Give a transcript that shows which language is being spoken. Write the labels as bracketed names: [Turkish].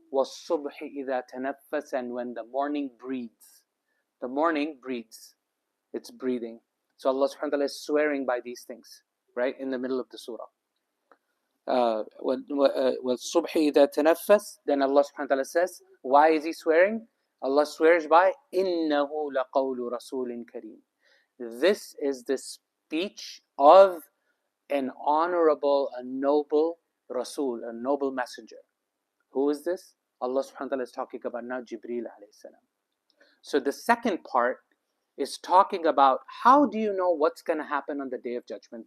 [Arabic] وَالصُّبْحِ إِذَا تَنَفَّسَ. [English] And when the morning breathes. The morning breathes. It's breathing. So Allah subhanahu wa ta'ala is swearing by these things, right, in the middle of the surah. [Arabic] وَالصُّبْحِ إِذَا تَنَفَّسَ. [English] Then Allah subhanahu wa ta'ala says, why is He swearing? Allah swears by [Arabic] إِنَّهُ لَقَوْلُ رَسُولٍ كَرِيمٍ. [English] This is the speech of an honorable, a noble Rasul, a noble messenger. Who is this? Allah subhanahu wa ta'ala is talking about now Jibreel alayhi salam. So the second part is talking about how do you know what's going to happen on the Day of Judgment.